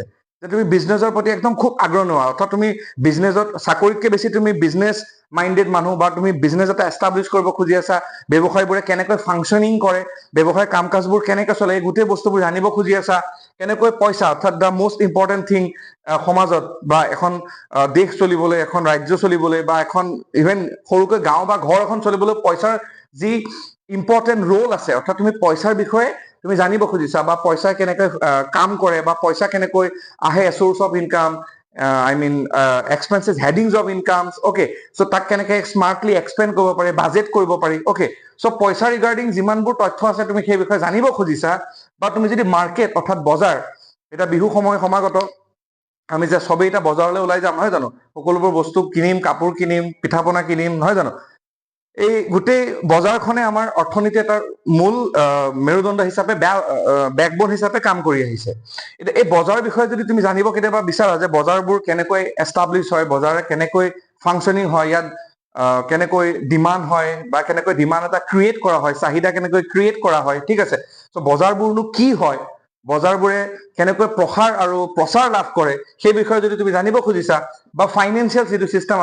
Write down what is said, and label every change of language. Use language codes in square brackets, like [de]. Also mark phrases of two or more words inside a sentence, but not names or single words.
[as] যে তুমি বিজনেছৰ প্ৰতি একদম খুব আগ্ৰহ নোহোৱা অৰ্থাৎ তুমি বিজনেছত চাকৰিতকৈ বেছি তুমি [en] business minded [as] মানুহ বা তুমি বিজনেছ এটা এষ্টাব্লিছ কৰিব খুজি আছা ব্যৱসায়বোৰে কেনেকৈ ফাংচনিং কৰে ব্যৱসায় কাম কাজবোৰ কেনেকৈ চলে এই গোটেই বস্তুবোৰ জানিব খুজি আছা কেনেকৈ পইচা অৰ্থাৎ [en] the most important thing [as] সমাজত বা এখন দেশ চলিবলৈ এখন ৰাজ্য চলিবলৈ বা এখন ইভেন সৰুকৈ গাঁও বা ঘৰ এখন চলিবলৈ পইচাৰ যি [en] important role [as] আছে অৰ্থাৎ তুমি পইচাৰ বিষয়ে তুমি জানিব খুজিছা বা পইচা কেনেকৈ কাম কৰে বা পইচা কেনেকৈ আহে [en] source of income I mean expenses headings of incomes okay so [as] তাক কেনেকৈ [en] smartly expand [as] কৰিব পাৰে budget কৰিব পাৰি [en] okay so [as] পইচা regarding যিমান বোৰ তথ্য আছে তুমি সেই বিষয়ে জানিব খুজিছা বা তুমি যদি market অৰ্থাৎ বজাৰ এটা বিহু সময় সমাগত আমি যে সবে এটা বজাৰলৈ ওলাই যাম নহয় জানো সকলোবোৰ বস্তু কিনিম কাপোৰ কিনিম পিঠাপনা কিনিম নহয় জানো এই গোটেই বজাৰখনে আমাৰ অৰ্থনীতি এটাৰ মূল মেৰুদণ্ড হিচাপে ব্যাকবোন হিচাপে কাম কৰি আহিছে এটা এই বজাৰৰ বিষয়ে যদি তুমি জানিব কেতিয়াবা বিচাৰা যে বজাৰবোৰ কেনেকৈ এষ্টাব্লিছ হয় বজাৰে কেনেকৈ ফাংচনিং হয় ইয়াত কেনেকৈ ডিমান্ড হয় বা কেনেকৈ ডিমান্ড এটা ক্ৰিয়েট কৰা হয় চাহিদা কেনেকৈ ক্ৰিয়েট কৰা হয় ঠিক আছে সো বজাৰবোৰনো কি হয় বজাৰবোৰে কেনেকৈ প্ৰসাৰ আৰু প্ৰচাৰ লাভ কৰে সেই বিষয়ে যদি তুমি জানিব খুজিছা বা ফাইনান্সিয়াল যেটো সিস্টেম